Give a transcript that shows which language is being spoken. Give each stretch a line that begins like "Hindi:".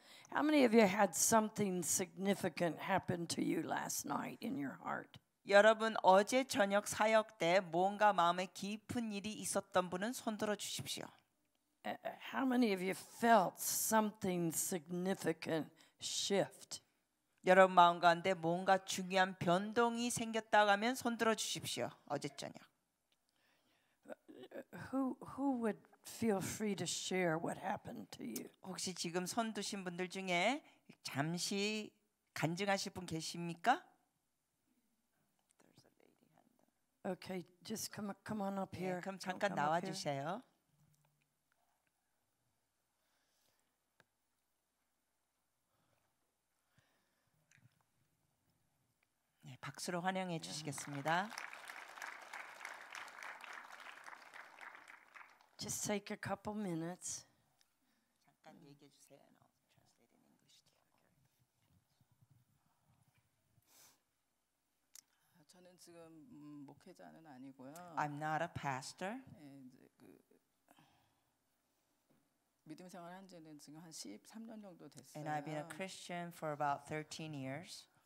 English: How many of you had something significant happen to you last night in your heart?
Korean: 여러분 어제 저녁 사역 때 뭔가 마음에 깊은 일이 있었던 분은 손들어 주십시오.
English: How many of you felt something significant shift?
Korean: 여러분 마음 가운데 뭔가 중요한 변동이 생겼다고 하면 손들어 주십시오. 어제 저녁.
English: Who would feel free to share what happened to you?
Korean: 혹시 지금 손 드신 분들 중에 잠시 간증하실 분 계십니까?
English: Okay, just come on up here.
Korean: 그럼 잠깐
English: Come up
Korean: 나와
English: here.
Korean: 주세요. 네, 박수로 환영해 주시겠습니다.
English: Just take a couple minutes.
Korean: 잠깐 얘기해 주세요.
English: Translate in English.
Korean: 저는 지금 목회자는 아니고요.
English: I'm not a pastor.
Korean: 예, 이제 그 믿음 생활 한 지는 지금 한 13년 정도 됐어요.
English: And I've been a Christian for about 13 years.